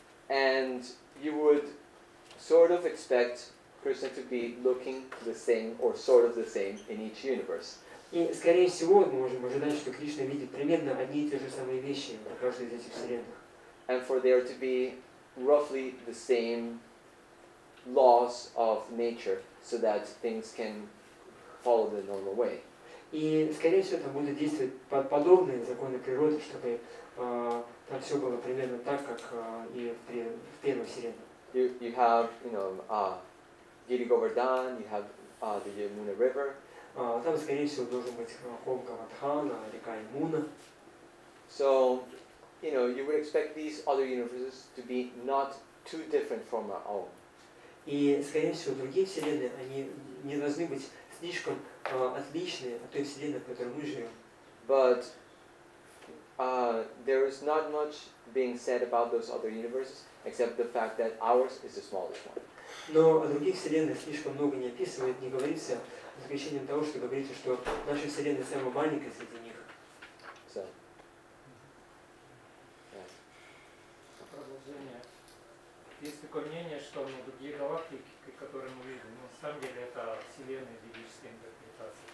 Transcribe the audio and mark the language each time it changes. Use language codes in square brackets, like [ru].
[en] And you would sort of expect Krishna to be looking the same or sort of the same in each universe. [ru] И, скорее всего, мы можем ожидать, что Кришна видит примерно одни и те же самые вещи в каждой из этих вселенных. [en] And for there to be roughly the same laws of nature so that things can follow the normal way. [ru] И, скорее всего, там будут действовать подобные законы природы, чтобы там все было примерно так, как и в первой вселенной. [en] You have, Giri Govardhan, you have the Yamuna River. [ru] Там, скорее всего, должен быть холм Гавардхана, река Ямуна. [en] So, you would expect these other universes to be not too different from our own. [ru] И, скорее всего, другие вселенные, они не должны быть слишком отличные от той вселенной, в которой мы живем. [en] But there is not much being said about those other universes, except the fact that ours is the smallest one. [ru] Но о других вселенных слишком много не описывает, не говорится, за исключением того, что говорится, что наша вселенная самая маленькая среди них. [en] So, [ru] Продолжение. Есть такое мнение, что другие галактики, которые мы видим, на самом деле это вселенная ведическая интерпретация.